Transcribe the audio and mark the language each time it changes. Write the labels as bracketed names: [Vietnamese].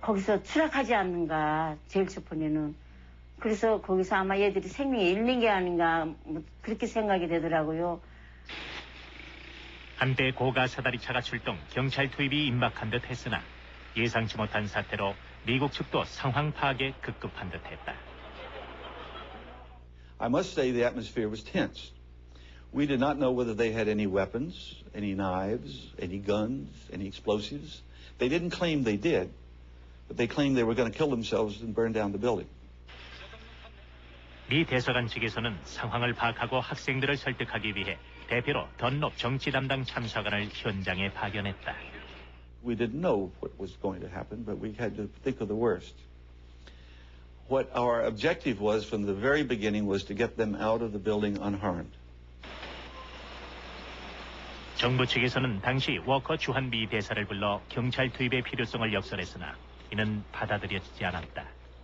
[Korean] 거기서 추락하지 않는가 제일 첫 번에는. 그래서 거기서 아마 얘들이 생명이 잃는 게 아닌가 뭐 그렇게 생각이 되더라고요. 한때 고가 사다리차가 출동, 경찰 투입이 임박한 듯 했으나 예상치 못한 사태로 미국 측도 상황 파악에 급급한 듯했다. [English] I must say the atmosphere was tense. We did not know whether they had any weapons, any knives, any guns, any explosives. They didn't claim they did, but they claimed they were going to kill themselves and burn down the building. [Korean] 미 대사관 측에서는 상황을 파악하고 학생들을 설득하기 위해 대표로 던롭 정치 담당 참사관을 현장에 파견했다. [English] We didn't know what was going to happen, but we had to think of the worst. What our objective was from the very beginning was to get them out of the building unharmed. [Korean] 정부 측에서는 당시 워커 주한 미 대사를 불러 경찰 투입의 필요성을 역설했으나 이는 받아들여지지 않았다.